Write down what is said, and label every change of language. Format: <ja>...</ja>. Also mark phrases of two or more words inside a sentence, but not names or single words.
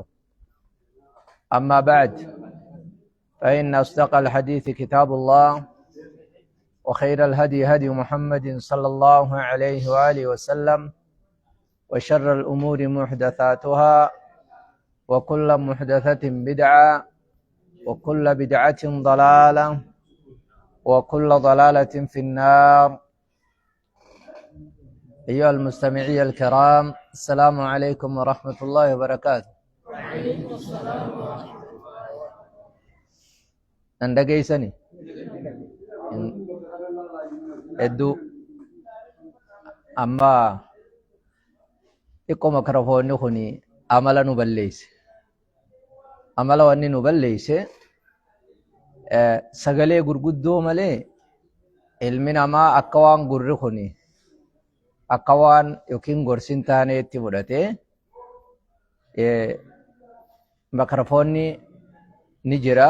<ar>أما بعد، فإن أصدق الحديث كتاب الله، وخير الهدي هدي محمد صلى الله عليه وآله وسلم، وشر الأمور محدثاتها، وكل محدثة بدعة، وكل بدعة ضلالة، وكل ضلالة في النار. أيها المستمعين الكرام، السلام عليكم ورحمة الله وبركاته. وعليكم السلام ورحمة الله.</ar> <om>Nandagaysani hedduu amma xiqqoo makarafoonni kun amala nu balleeyse. Amala wanni nu balleeyse sagalee gurguddoo malee ilmi namaa akka waan gurri kun akka waan yookiin gorsin taaneetti fudhatee makarafoonni ni jira.</om>